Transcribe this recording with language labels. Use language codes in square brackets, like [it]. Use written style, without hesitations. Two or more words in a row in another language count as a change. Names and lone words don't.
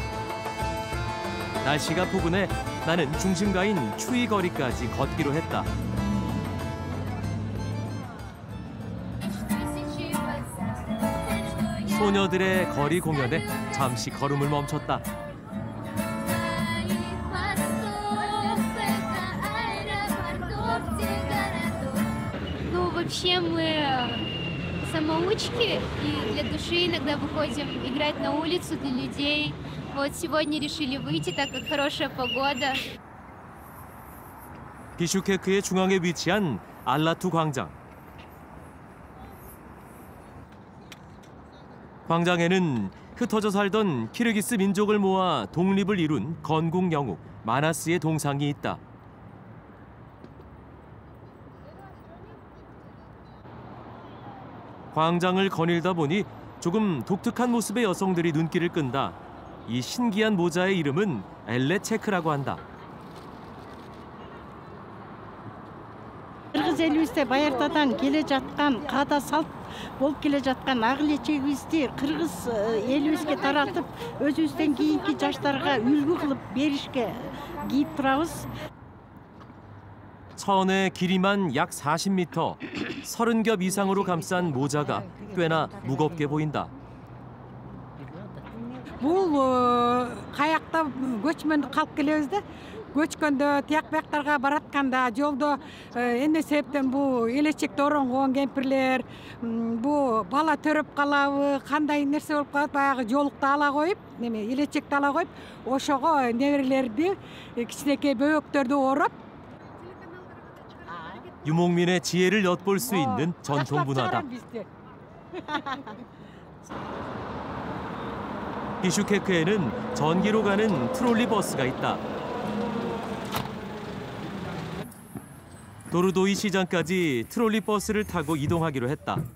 [ko] 날씨가 포근해 나는 중심가인 추이 거리까지 걷기로 했다. 소녀들의 거리 공연에 잠시 걸음을 멈췄다. [ru] Вообще мы самоучки, и для души иногда выходим играть на улицу для людей. Вот сегодня решили выйти, так как хорошая погода. [ko] 비슈케크의 중앙에 위치한 알라투 광장. 광장에는 흩어져 살던 키르기스 민족을 모아 독립을 이룬 건국 영웅 마나스의 동상이 있다. 광장을 거닐다 보니 조금 독특한 모습의 여성들이 눈길을 끈다. 이 신기한 모자의 이름은 엘레체크라고 한다. [ky] Кыргыз элибизде баягыдан келе жаткан каада салт болуп келе жаткан ак элечегибизди кыргыз элибизге таратып өзүбүздөн кийинки жаштарга үлгү кылып беришке кийип турабыз. [ko] 천의 길이만 약 40m, 30겹 이상으로 감싼 모자가 꽤나 무겁게 보인다. [ky] Бул каякта көчмөндө калып келебиз да. Көчкөндө тияк бияктарга баратканда жолдо эмне себептен бул элечекте оронгон кемпирлер бул бала төрөп калабы, кандай нерсе болуп калат, баягы жолукту ала коюп, неме элечекти ала коюп, ошого неберелерди, кичинекей бөбөктөрдү ороп [ko] 유목민의 지혜를 엿볼 수 있는 전통 문화다. 비슈케크에는 전기로 가는 트롤리 버스가 있다. 도르도이 시장까지 트롤리 버스를 타고 이동하기로 했다.